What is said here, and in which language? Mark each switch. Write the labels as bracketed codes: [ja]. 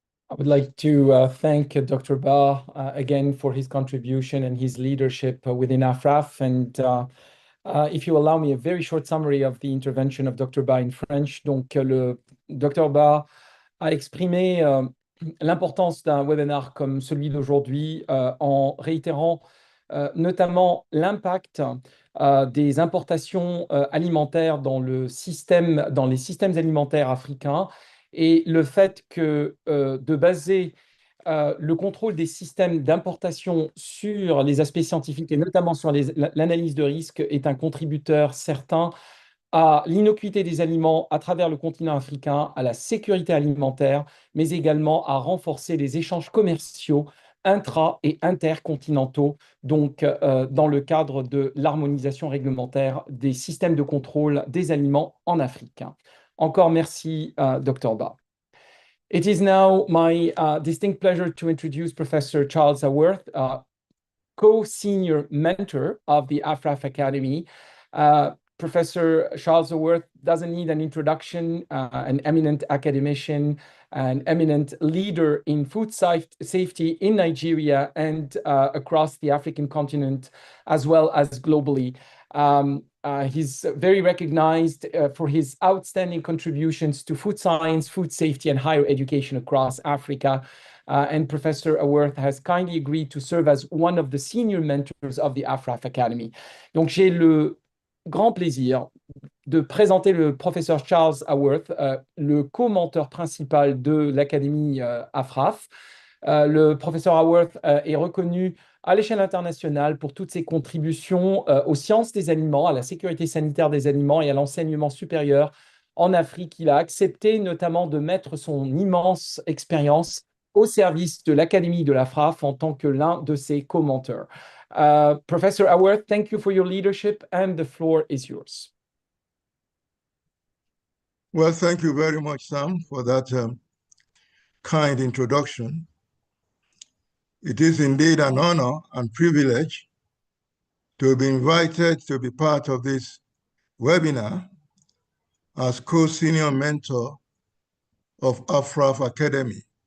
[en] I would like to thank Dr. Ba again for his contribution and his leadership within AFRAF. And if you allow me a very short summary of the intervention of Dr. Ba in French. [fr] Donc, le Dr. Ba a exprimé l'importance d'un webinaire comme celui d'aujourd'hui en réitérant notamment l'impact des importations alimentaires dans les systèmes alimentaires africains, et le fait que de baser le contrôle des systèmes d'importation sur les aspects scientifiques et notamment sur l'analyse de risque est un contributeur certain à l'innocuité des aliments à travers le continent africain, à la sécurité alimentaire, mais également à renforcer les échanges commerciaux intra- et intercontinentaux, donc dans le cadre de l'harmonisation réglementaire des systèmes de contrôle des aliments en Afrique. Encore merci, Dr. Ba. [en] It is now my distinct pleasure to introduce Professor Charles Aworth, co-senior mentor of the AFRAF Academy. Professor Charles Aworth doesn't need an introduction, an eminent academician, an eminent leader in food safety in Nigeria and across the African continent, as well as globally. He's very recognized for his outstanding contributions to food science, food safety, and higher education across Africa. And Professor Aworth has kindly agreed to serve as one of the senior mentors of the AFRAF Academy. [fr] Donc, j'ai le grand plaisir de présenter le professeur Charles Aworth, le co-menteur principal de l'Académie AFRAF. Le professeur Aworth est reconnu à l'échelle internationale pour toutes ses contributions aux sciences des aliments, à la sécurité sanitaire des aliments et à l'enseignement supérieur en Afrique. Il a accepté notamment de mettre son immense expérience au service de l'Académie de la FRAF en tant que l'un de ses co-menteurs. [en] Professor Aworth, thank you for your leadership and the floor is yours. Well, thank you very much, Sam, for that kind introduction. It is indeed an honor and privilege to be invited to be part of this webinar as co-senior mentor of AFRAF Academy.